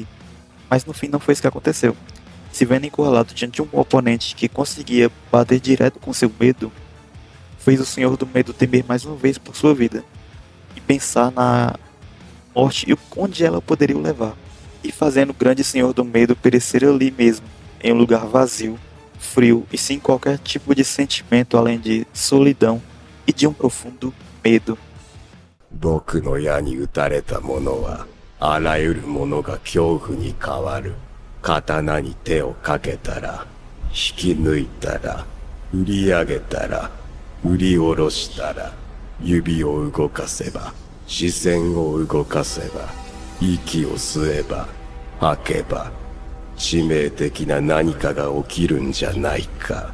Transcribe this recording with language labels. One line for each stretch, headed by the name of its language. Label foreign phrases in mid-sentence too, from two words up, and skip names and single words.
Portuguese: Mas no fim não foi isso que aconteceu. Se vendo encurralado diante de um oponente que conseguia bater direto com seu medo, fez o Senhor do Medo temer mais uma vez por sua vida, e pensar na morte e onde ela poderia o levar, e fazendo o grande Senhor do Medo perecer ali mesmo, em um lugar vazio, frio e sem qualquer tipo de sentimento além de solidão e de um profundo medo.
Japanese: 僕の矢に打たれた者は、あらゆるものが恐怖に変わる。刀に手をかけたら、引き抜いたら、振り上げたら、振り下ろしたら、指を動かせば、視線を動かせば、息を吸えば、吐けば、致命的な何かが起きるんじゃないか。